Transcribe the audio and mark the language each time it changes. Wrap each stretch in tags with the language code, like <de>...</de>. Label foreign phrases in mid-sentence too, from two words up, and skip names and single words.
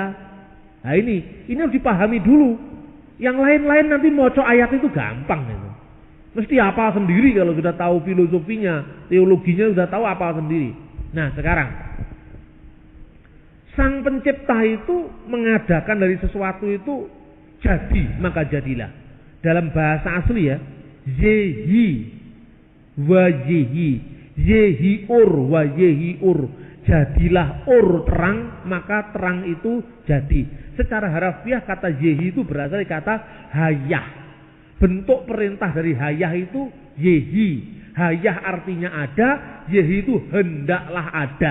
<id>Nah ini harus dipahami dulu. Yang lain-lain nanti maca ayat itu gampang itu. Mesti hafal sendiri kalau sudah tahu filosofinya, teologinya sudah tahu hafal sendiri. Nah sekarang Sang Pencipta itu mengadakan dari sesuatu itu jadi, maka jadilah. Dalam bahasa asli ya,</id> <he>יהי ויהי, יהי אור ויהי אור.</he> <id>Jadilah ur terang, maka terang itu jadi. Secara harafiah kata yehi itu berasal dari kata hayah. Bentuk perintah dari hayah itu yehi. Hayah artinya ada, yehi itu hendaklah ada.</id>